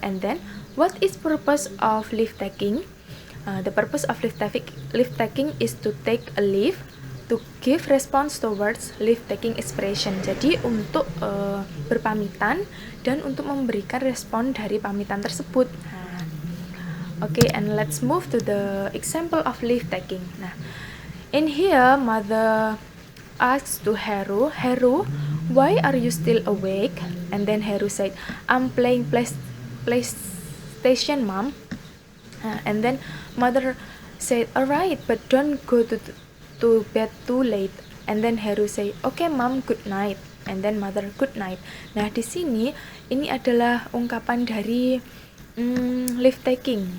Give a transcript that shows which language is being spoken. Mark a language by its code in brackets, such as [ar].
[en] And then, what is purpose of leave taking? The purpose of leave taking is to take a leave, to give response towards leave taking expression. [id] Jadi untuk berpamitan dan untuk memberikan respon dari pamitan tersebut. [en] Okay, and let's move to the example of leave taking. Nah, in here, mother asks to Heru, Heru, why are you still awake? And then Heru said, I'm playing PlayStation, mom. And then mother said, alright, but don't go to bed too late. And then Heru said, okay, mom, good night. And then mother, good night. [id] Nah, di sini ini adalah ungkapan dari leave taking.